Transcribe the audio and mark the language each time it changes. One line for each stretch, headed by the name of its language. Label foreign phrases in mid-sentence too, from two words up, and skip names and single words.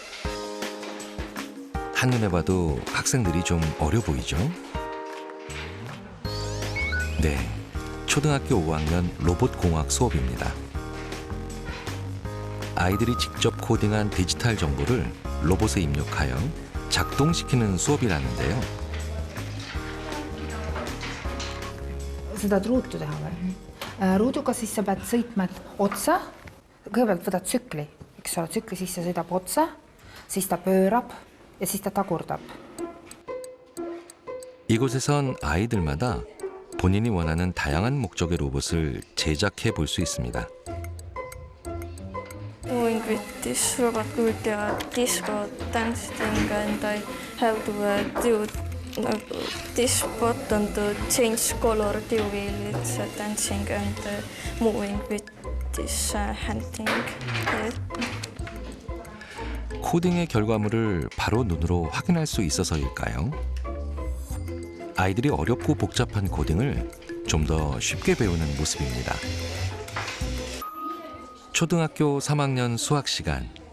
Korean: 한눈에 봐도 학생들이 좀 어려 보이죠? 네, 초등학교 5학년 로봇공학 수업입니다. 아이들이 직접 코딩한 디지털 정보를 로봇에 입력하여 작동시키는 수업이라는데요.
Estonian: Seda ruutu teha või? Ruuduga siis sa pead sõitma otsa. Kõigepealt võtad tsükli, eks ole, tsükli sisse sõidab otsa, siis ta pöörab ja siis ta tagurdab.
Korean: 이곳에선 아이들마다 본인이 원하는 다양한 목적의 로봇을 제작해 볼 수 있습니다.
English: Doing with this robot could disco dancing and I have to do this button to change color to wheel. It's dancing and moving with this handing.
Korean: 코딩의 결과물을 바로 눈으로 확인할 수 있어서일까요? 아이들이 어렵고 복잡한 코딩을 좀 더 쉽게 배우는 모습입니다. 초등학교 3학년 수학 시간.